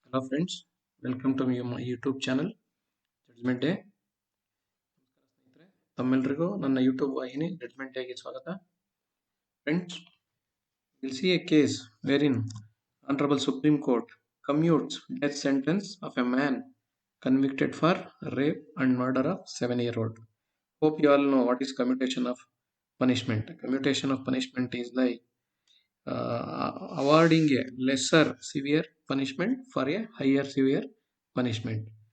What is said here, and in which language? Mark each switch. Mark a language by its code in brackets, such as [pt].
[en] Hello friends, welcome to my YouTube channel judgment day. [kn] ತಮ್ಮೆಲ್ಲರಿಗೂ ನನ್ನ YouTube ವಾಹಿನಿ judgment ಡೇಗೆ ಸ್ವಾಗತ. [en] Friends, we'll see a case wherein Honorable Supreme Court commutes death sentence of a man convicted for rape and murder of 7-year-old. Hope you all know what is commutation of punishment. Commutation of punishment is like awarding a lesser severe punishment for a higher severe punishment.